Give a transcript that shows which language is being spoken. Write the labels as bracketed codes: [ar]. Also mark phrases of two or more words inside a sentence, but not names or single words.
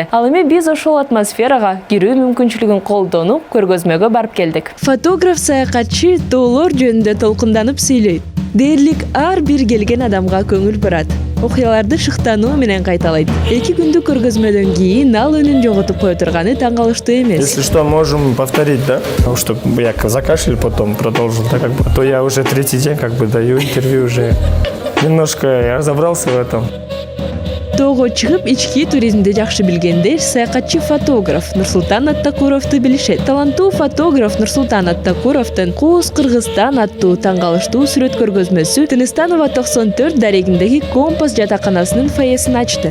[ky] Ал эми биз ошол атмосферага кирүү мүмкүнчүлүгүн колдонуп, көргөзмөгө барып келдик. Фотограф саякатчы тоолор жөнүндө толкунданып сүйлөйт. Дээрлик ар бир келген адамга көңүл бурат. Окуяларды шыктануу менен кайталайт. 2 күндүк көргөзмөдөн кийин ал өнүн жоготуп кое турганы таң калыштуу эмес. [ru] Если что, можем повторить, да? Потому что я закашлял, потом продолжил, да, как бы. То я уже 3-й день как бы даю интервью уже. Немножко я разобрался в этом. [ky] Тоого чыгып, ички туризмди жакшы билгендер саякатчы фотограф Нурсултан Аттыкуровду билишет. Таланттуу фотограф Нурсултан Аттыкуровдун Кооз Кыргызстан аттуу таң калыштуу сүрөт көргөзмөсү Тыныстанова 94 дарегиндеги Компас жатаканасынын фойесин ачты.